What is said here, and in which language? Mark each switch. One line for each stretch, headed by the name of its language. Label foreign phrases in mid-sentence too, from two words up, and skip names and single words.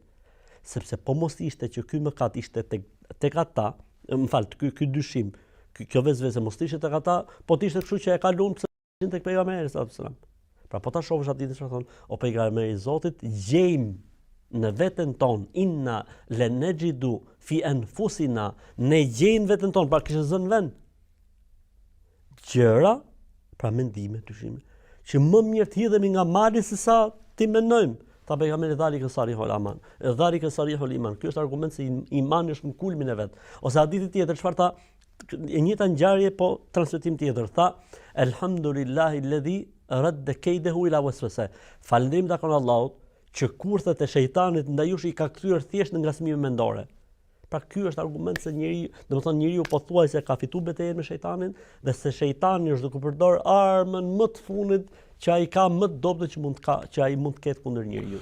Albanian: Sepse po mos ishte që ky mëkat ishte tek ata, ky dyshim, kjo vezvese mos ishte tek ata, po të ishte kështu që e ka lumë tek pejgamberi
Arabic: صلى الله عليه وسلم.
Albanian: Pra po ta shohësh atë çfarë thon, o pejgamberi i Zotit, gjejm në veten ton,
Arabic: إنا لنجد في أنفسنا,
Albanian: ne gjejm veten ton, pra kishte zënë vend. Gjëra, pra mendime, dyshime, që më mirë të hidhemi nga mali se sa ti mendojmë. Tha pejgamberi
Arabic: ذلك صريح الإيمان ذلك صريح الإيمان.
Albanian: Ky është argument se imani është në kulmin e vet. Ose hadithi tjetër çfarë tha? E njëjta ngjarje po transmetim tjetër.
Arabic: Tha الحمد لله الذي رد كيده إلى الوسوسة.
Albanian: Falënderim takon Allahut që kurthet e shejtanit ndaj jush i ka kthyer thjesht në ngasmime mendore. Pra ky është argument se njeriu pothuajse ka fituar betejën me shejtanin dhe se shejtani është duke përdor armën më të fundit që ai ka më të dobët që ai mund të ketë kundër njeriu.